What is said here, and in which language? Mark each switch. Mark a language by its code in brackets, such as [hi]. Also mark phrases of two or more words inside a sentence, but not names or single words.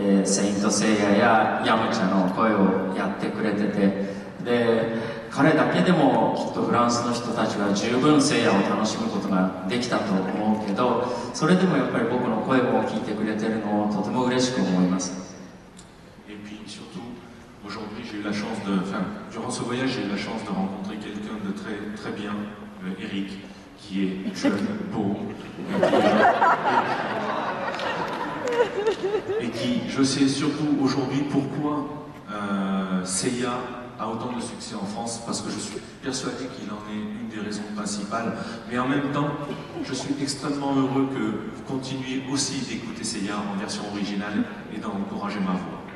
[ja] セイントセイヤやヤムチャの声をやってくれてて、で彼だけでもきっとフランスの人たちは十分セイヤを楽しむことができたと思うけど、それでもやっぱり僕の声を聞いてくれてるのをとても嬉しく思います。 [fr] Et puis surtout, aujourd'hui j'ai eu la chance de, enfin, durant ce voyage j'ai eu la chance de rencontrer quelqu'un de très, très bien, Eric, qui est jeune, beau, et qui, je sais surtout aujourd'hui pourquoi Seiya a autant de succès en France, parce que je suis persuadé qu'il en est une des raisons principales, mais en même temps, je suis extrêmement heureux que vous continuiez aussi d'écouter Seiya en version originale et d'encourager ma voix.